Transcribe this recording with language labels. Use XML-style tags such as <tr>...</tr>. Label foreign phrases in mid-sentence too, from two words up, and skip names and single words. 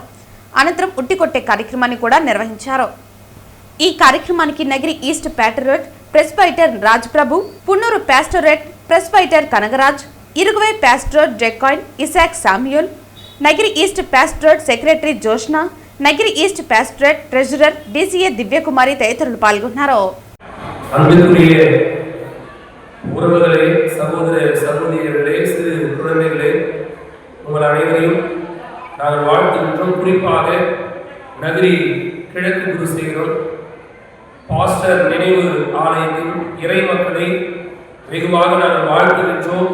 <te>అనంతరం ఉట్టికొట్టే కార్యక్రమాన్ని కూడా నిర్వహించారు. ఈ కార్యక్రమానికి నగిరి ఈస్ట్ ప్యాటరేట్ ప్రెస్బైటర్ రాజ్ ప్రభు, పున్నూరు ప్యాస్టరేట్ ప్రెస్బైటర్ కనగరాజ్, ఇరుగువై ప్యాస్టరేట్ జెకాయిన్ ఇసాక్ సామ్యూల్, నగిరి ఈస్ట్ ప్యాస్టరేట్ సెక్రటరీ జోష్నా, నగిరి ఈస్ట్ ప్యాస్టరేట్ ట్రెజరర్ డిసిఏ దివ్యకుమారి తదితరులు పాల్గొన్నారు.</te> <ta>உறவுகளே, சகோதர சகோதரிகளே, சிறு குழந்தைகளே, உங்கள் அனைவரையும் நாங்கள் வாழ்த்துகின்றோம். குறிப்பாக நகரி கிழக்கு குருசேகரம் பாஸ்டர் நினைவு ஆலயத்தின் இறை மக்களை வெகுவாக நாங்கள் வாழ்த்துகின்றோம்.</ta>